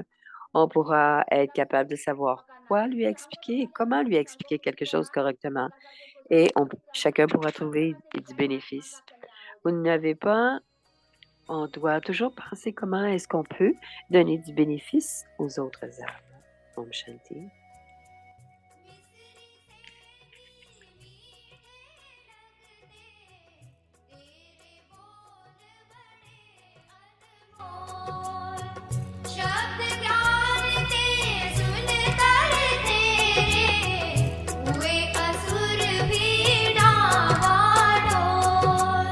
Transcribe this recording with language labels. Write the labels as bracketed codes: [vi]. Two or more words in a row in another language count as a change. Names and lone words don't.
[fr] On pourra être capable de savoir quoi lui expliquer et comment lui expliquer quelque chose correctement. Et chacun pourra trouver du bénéfice. Vous n'avez pas, on doit toujours penser comment est-ce qu'on peut donner du bénéfice aux autres âmes. [hi] ॐ शांति. शब्द ज्ञान ते सुन कर तेरे हुए असुर भी डावाडोल।